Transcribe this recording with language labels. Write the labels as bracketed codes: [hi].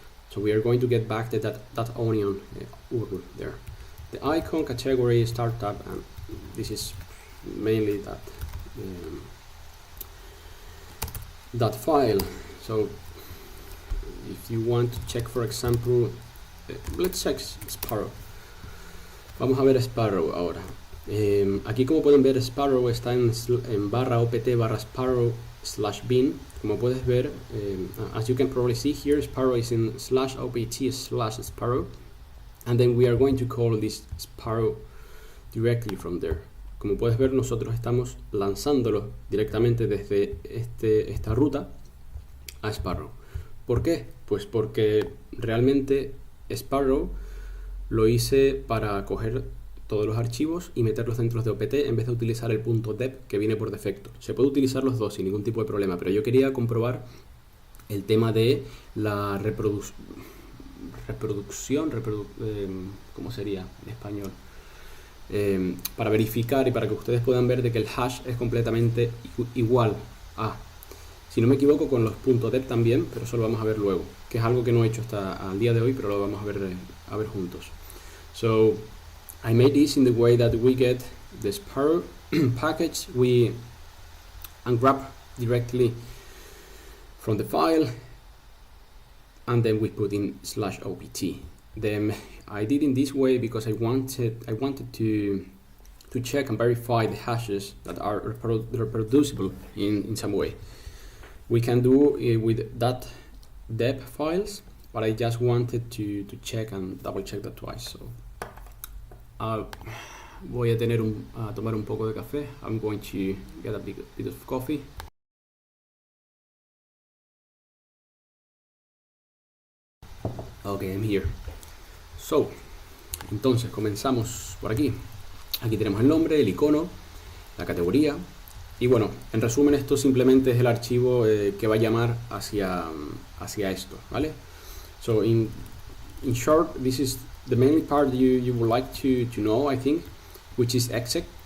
[en] So we are going to get back that onion URL there. The icon category startup, and this is mainly that file. So if you want to check, for example, let's check Sparrow. [es] Vamos a ver Sparrow ahora. Aquí, como pueden ver, Sparrow está en /opt/sparrow/bin. Como puedes ver, [en] as you can probably see here, Sparrow is in /opt/sparrow, and then we are going to call this Sparrow directly from there. [es] Como puedes ver, nosotros estamos lanzándolo directamente desde esta ruta a Sparrow. ¿Por qué? Pues porque realmente Sparrow lo hice para coger todos los archivos y meterlos dentro de OPT en vez de utilizar el .deb que viene por defecto. Se puede utilizar los dos sin ningún tipo de problema, pero yo quería comprobar el tema de la reproducción, ¿cómo sería en español? Para verificar y para que ustedes puedan ver de que el hash es completamente igual a, si no me equivoco, con los .deb también, pero eso lo vamos a ver luego, que es algo que no he hecho hasta el día de hoy, pero lo vamos a ver juntos. [en] So I made this in the way that we get the Sparrow package, we unwrap directly from the file, and then we put in /opt. Then I did in this way because I wanted to check and verify the hashes that are reproducible in some way. We can do it with .deb files, but I just wanted to check and double check that twice. [es] So voy a tomar un poco de café. [en] I'm going to get a bit of coffee. Okay, I'm here. [es] So, entonces comenzamos por aquí. Aquí tenemos el nombre, el icono, la categoría. Y bueno, en resumen esto simplemente es el archivo que va a llamar hacia esto, ¿vale? [en] So in short, this is the main part you would like to know, I think, which is exec.